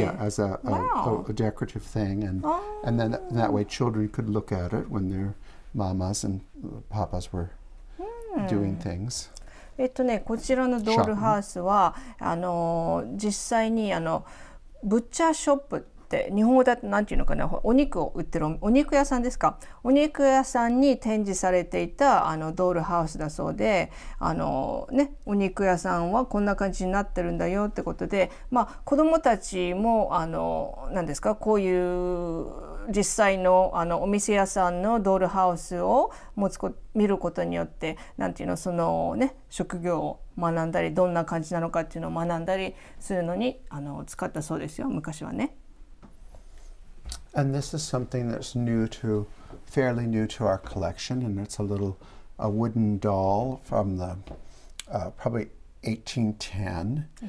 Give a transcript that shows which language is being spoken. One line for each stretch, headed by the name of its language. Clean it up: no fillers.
English: Yeah, as a decorative thing, and then that way children could look at it when their mamas and papas were doing things.
Japanese: こちらのドールハウスは実際にブッチャーショップって日本語だとなんていうのかなお肉を売ってるお肉屋さんですかお肉屋さんに展示されていたドールハウスだそうでお肉屋さんはこんな感じになってるんだよってことで子どもたちも何ですかこういう実際のお店屋さんのドールハウスを見ることによってなんていうのその職業を学んだりどんな感じなのかっていうのを学んだりするのに使ったそうですよ昔はね。
English: And this is something that's fairly new to our collection, and it's a wooden doll from the probably 1810.